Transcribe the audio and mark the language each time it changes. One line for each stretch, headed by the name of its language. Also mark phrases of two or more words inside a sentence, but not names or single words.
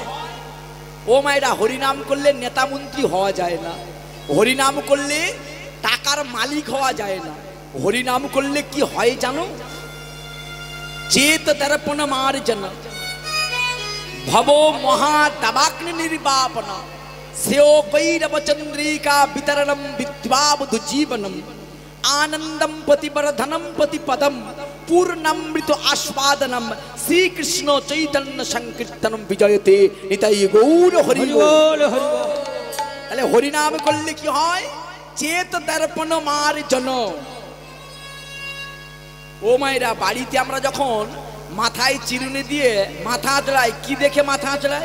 Bangla: ও মায়েরা, হরিনাম করলে নেতা মন্ত্রী হওয়া যায় না, হরিনাম করলে টাকার মালিক হওয়া যায় না। হরিনাম করলে কি হয় জানো?
Sanskrit: চেত দর্পণ মার্জন ভব মহা দাবাগ্নি নির্বাপন সেও কৈরব চন্দ্রিকা বিতরণম বিদ্বাবধু জীবনম आनंदम प्रतिवर्धनम प्रतिपदम पूर्णमृत आस्वादनम श्री कृष्ण चैतन्य संकीर्तनम विजयते
Bangla: নিতাই গৌর হরি বোল। তাহলে হরি নাম করলে কি হয়?
Sanskrit: চেত দর্পণ মার্জন।
Bangla: ও মায়েরা, বাড়িতে আমরা যখন মাথায় চিরুনি দিয়ে মাথা আঁচড়াই, কি দেখে মাথা আঁচড়াই?